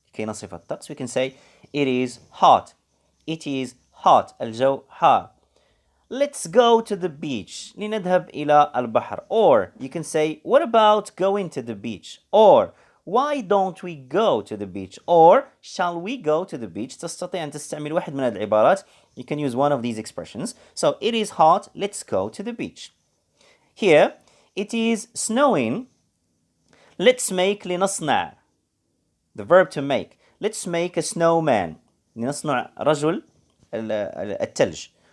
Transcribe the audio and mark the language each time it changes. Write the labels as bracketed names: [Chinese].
[Arabic] كي نصف الطقس. [English] We can say it is hot. It is hot. [Arabic] الجو حار. [English] Let's go to the beach. [Arabic] لنذهب إلى البحر. [English] Or you can say, what about going to the beach? Or why don't we go to the beach? Or shall we go to the beach? [Arabic] تستطيع أن تستعمل واحد من هذه العبارات. [English] You can use one of these expressions. So it is hot. Let's go to the beach. Here, it is snowing. Let's make [Arabic] لنصنع. [English] The verb to make. Let's make a snowman. [Arabic] لنصنع رجل الثلج.